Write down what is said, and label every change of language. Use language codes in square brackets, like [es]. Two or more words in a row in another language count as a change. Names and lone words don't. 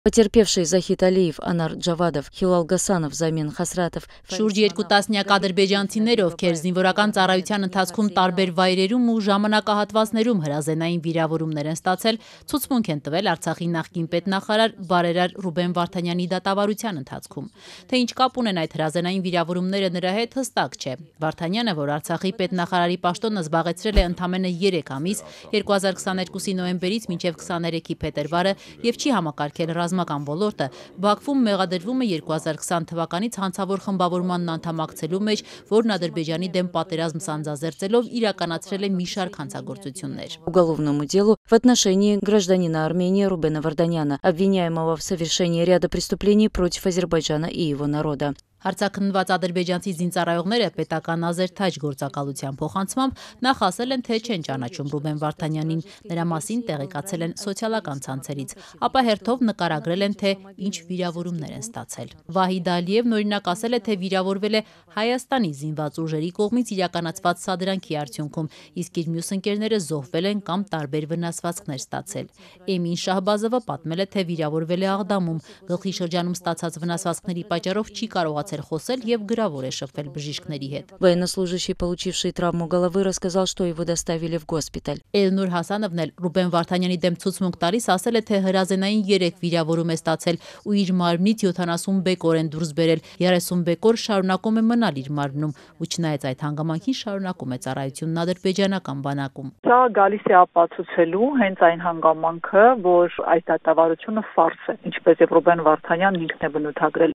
[ru] Потерпевшие Захид Алиев, Анар Джавадов, Хилал Гасанов, Замин Хасратов. [hy] Շուրջ 2 տասնյակ ադրբեջանցիներ, ովքեր զինվորական ծառայության ընթացքում տարբեր վայրերում ու ժամանակահատվածներում հրազենային վիրավորումներ են ստացել, ցուցմունք են տվել Արցախի նախկին պետնախարար բարերար Ռուբեն Վարդանյանի դատավարության ընթացքում։ Թե ինչ կապ ունեն այդ հրազենային վիրավորումները նրա հետ, հստակ չէ։ Վարդանյանը, որ Արցախի պետնախարարի պաշտոնը զբաղեցրել է ընդամենը 3 ամիս, 2022-ի նոյեմբերից մինչև 23-ի փետրվարը եւ չի համակարգել ռազմական ոլորտը, Բաքվում մեղադրվում է 2020 թվականից հանցավոր խմբավորմանն անդամակցելու մեջ, որն Ադրբեջանի դեմ պատերազմ սանձազերծելով իրականացրել է մի շարք հանցագործություններ։ [ru] Уголовному делу в отношении гражданина Армении Рубена Варданяна, обвиняемого в совершении ряда преступлений против Азербайджана и его народа. [hy] Հարցաքննված ադրբեջանցի զինծառայողները պետական ազերթաջ գործակալության փոխանցմամբ նախ ասել են, թե չեն ճանաչում Ռուբեն Վարդանյանին, նրա մասին տեղեկացել են սոցիալական ցանցերից, ապա հերթով նկարագրել են, թե ինչ վիրավորումներ են ստացել։ Վահիդ Ալիևն օրինակ ասել է, թե վիրավորվել է Հայաստանի զինված ուժերի կողմից իրականացված սադրանքի արդյունքում, իսկ իր մյուս ընկերները զոհվել են կամ տարբեր վնասվածքներ ստացել։ Էմին Շահբազովը պատմել է, թե վիրավորվել է Աղդամում, գլխի շրջանում ստացած վնասվածքների պատճառով չի կարողացել խոսել եւ գրավոր է շփվել բժիշկների հետ։ [ru] Военнослужащий, получивший травму головы, рассказал, что его доставили в госпиталь. [hy] Էլնուր Հասանովն էլ Ռուբեն Վարդանյանի դեմ ցուցմունք տալիս ասել է, թե հրազենային 3 վիրավորում է ստացել ու իր մարմնից 70 բեկոր են դուրս բերել, 30 բեկոր շարունակում է մնալ իր մարմնում, ու չնայած այդ հանգամանքին շարունակում է ծառայությունն ադրբեջանական բանակում։ Սա գալիս է ապացուցելու հենց այն հանգամանքը, որ այս դատավարությունը ֆարս է, ինչպես եւ Ռուբեն Վարդանյանն ինքն է բնութագրել։